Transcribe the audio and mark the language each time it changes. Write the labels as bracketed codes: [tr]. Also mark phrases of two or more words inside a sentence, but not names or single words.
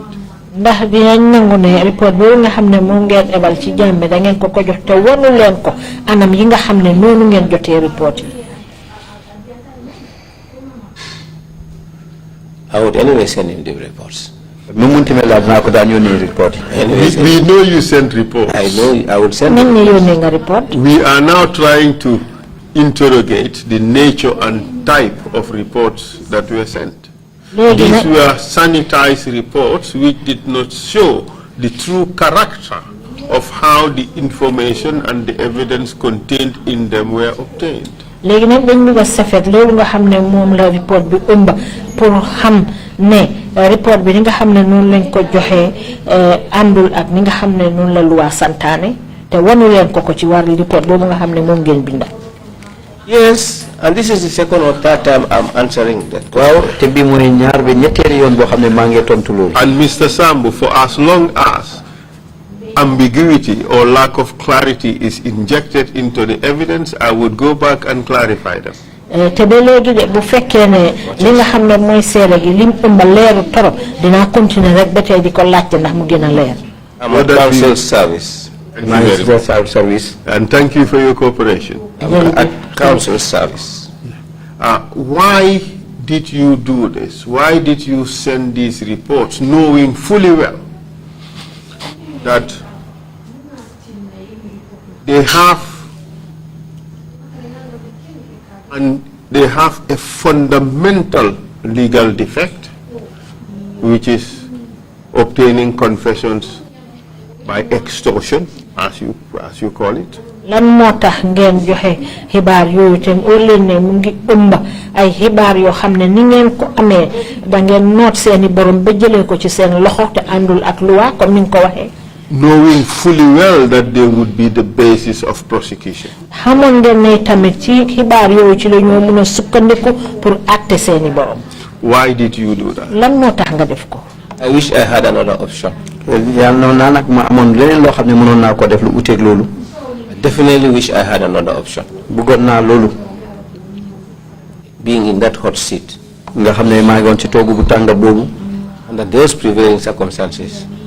[wo] Ndax dinañ nangu ne report bo nga xamne mo ngeen ebal ci Jammeh da ngeen ko ko jox te wonu len ko anam yi nga xamne nonu ngeen jotté report yi. [en] I would anyway send him the reports. We know you sent reports. I know I would send them. We are now trying to interrogate the nature and type of reports that were sent. These were sanitized reports which did not show the true character of how the information and the evidence contained in them were obtained. [wo] Légui nak dañ bëgg safet lolu nga xamné mom la report bi ëmba pour xam né report bi nga xamné non lañ ko joxé andul ak ni nga xamné non la loi santané té wonu len ko ci war report bobu nga xamné mom ngeen binda. [en] Yes, and this is the second or third time I'm answering that. [wo] Waaw té bi moy ñaar be ñettel yoon bo xamné ma ngi tontu lolu. [en] And Mr. Sambu, for as long as ambiguity or lack of clarity is injected into the evidence, I would go back and clarify them. [wo] Te be legi de bu fekke ne li nga xamne moy séré gi lim ëmba leeru torop dina continuer rek ba tay diko laccé ndax mu gëna leer. [en] I'm a council service. Service. And thank you for your cooperation. At council service. Why did you do this? Why did you send these reports knowing fully well that they have a fundamental legal defect, which is obtaining confessions by extortion, as you call it? [wo] Lan motax ngeen joxe xibaar yoyu tem o leen ne mu ngi ëmba ay xibaar yo xamne ni ngeen ko amé da ngeen noot seeni borom ba jëlé ko ci seen loxo te andul ak loi comme ni ko waxé, [en] knowing fully well that they would be the basis of prosecution. [wo] Xamone ngeen ne tamit ci xibaar yoyu ci la ñoo mëna sukkandiku pour atté seeni borom. [en] Why did you do that? [wo] lan moo tax nga def ko. [en] I wish I had another option. I definitely wish I had another option. Being in that hot seat. Under those prevailing circumstances.